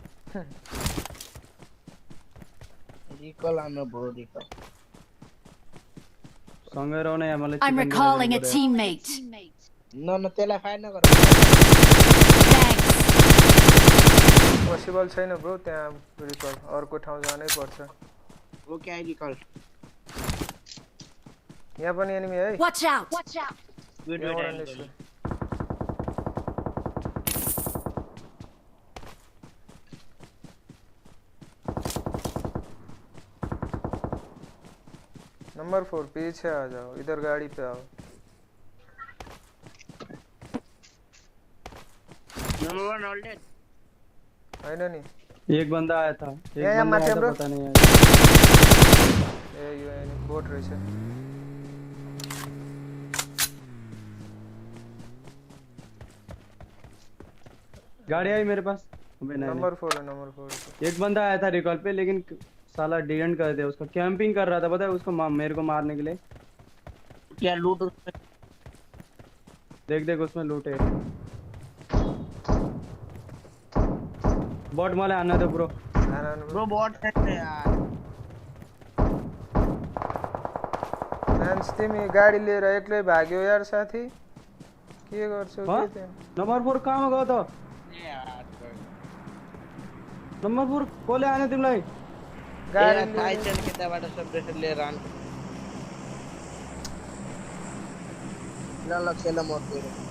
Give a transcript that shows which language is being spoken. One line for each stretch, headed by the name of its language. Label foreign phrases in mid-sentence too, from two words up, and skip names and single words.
Nepali: रिकल आउनु ब्रो रिकल सँगै रहने मलाई
English: I'm recalling a teammate.
Nepali: न त्यसलाई फायर नगर Thanks. पोसिबल छैन ब्रो त्यहाँ रिकल अर्को ठाउँ जानै पर्छ
English: OK I recall
Nepali: यहाँ पनि एनिमी है
English: Watch out! Watch out!
Hindi: नंबर 4 पीछे आ जाओ इधर गाड़ी पे आओ
English: number 1 all dead
Hindi: है ना नहीं एक बंदा आया था एक यहाँ बंदा आया था ब्रो पता नहीं यार
Nepali: ए यो एनी बोट रहेछ
Hindi: गाड़ी आई मेरे पास अबे नहीं नंबर 4 है नंबर 4 एक बंदा आया था रिकॉल पे लेकिन साला डिडंट कर दिया उसका कैंपिंग कर रहा था पता है उसको मेरे को मारने के लिए क्या लूट देख देख उसमें लूट है बॉट मला आना दो ब्रो ब्रो बॉट है यार
Nepali: नान्स तिमी गाडी लिएर एक्लै भाग्यो यार साथी के गर्छौ के त्यहाँ नंबर 4 कहाँ गयो त नम्बर 4 कोले आने तिमीलाई ए थाई चल के त्यहाँबाट सब्रेसर लिएर आन ल खेल म गएर